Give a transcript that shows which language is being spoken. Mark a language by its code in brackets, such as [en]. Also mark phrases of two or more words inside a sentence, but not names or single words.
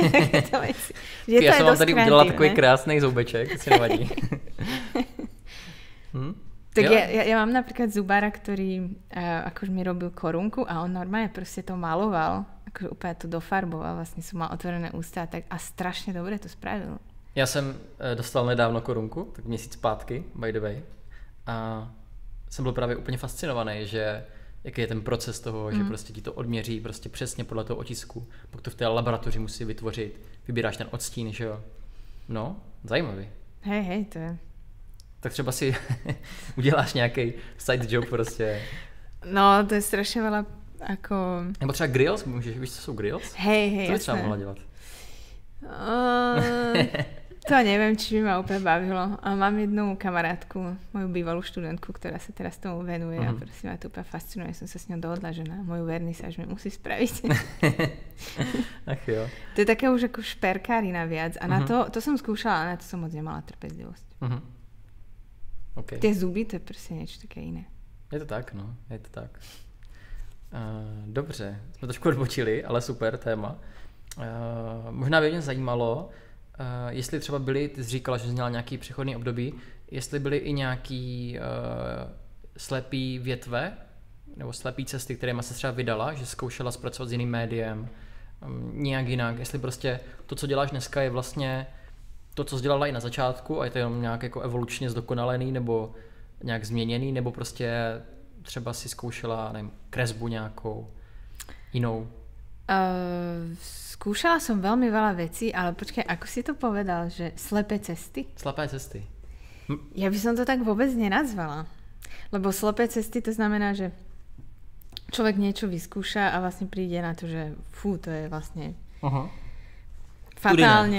[cs] Ja som vám tady udělala takový krásnej zubeček, si nevadí. [sk] Tak ja mám napríklad zubára, ktorý akože mi robil korunku a on normálne proste to maloval, akože úplne to dofarboval, vlastne som mal otvorené ústa a strašne dobre to spravil. [cs] Já jsem dostal nedávno korunku, tak měsíc zpátky, [en] by the way. [cs] A jsem byl právě úplně fascinovaný, že jaký je ten proces toho, že prostě ti to odměří prostě přesně podle toho otisku. Pak to v té laboratoři musí vytvořit. Vybíráš ten odstín, že jo? No, zajímavý. [sk] Hej, to je. [cs] Tak třeba si uděláš nějaký [en] side job [cs] prostě. [sk] No, to je strašně veľa ako... [cs] Nebo třeba grills, můžeš, víš, co jsou grills? [sk] Hej, [cs] to by třeba mohla dělat. [sk] To neviem, či by ma úplne bavilo. A mám jednu kamarátku, moju bývalú študentku, ktorá sa teraz tomu venuje a proste ma to úplne fascinuje. Som sa s ňou dohodla, že na moju vernisáž mi musí spraviť. [cs] Ach jo. [sk] To je taká už ako šperkárina viac. A na to som skúšala, a na to som moc nemala trpezlivosť. [en] Okay. [sk] Tie zuby, to je proste niečo také iné. Je to tak, no. Je to tak. [cs] Dobře, jsme trošku odbočili, ale super téma. Možná by mě zajímalo, jestli třeba byly, ty jsi říkala, že jsi měla nějaký přechodný období, jestli byly i nějaký slepý větve nebo slepý cesty, kterými se třeba vydala, že zkoušela zpracovat s jiným médiem, nějak jinak, jestli prostě to, co děláš dneska, je vlastně to, co jsi dělala i na začátku a je to jenom nějak jako evolučně zdokonalený nebo nějak změněný, nebo prostě třeba si zkoušela, nevím, kresbu nějakou jinou? [sk] Skúšala som veľmi veľa vecí, ale počkaj, ako si to povedal, že slepé cesty? Slepé cesty. Ja by som to tak vôbec nenazvala. Lebo slepé cesty to znamená, že človek niečo vyskúša a vlastne príde na to, že to je vlastne fatálne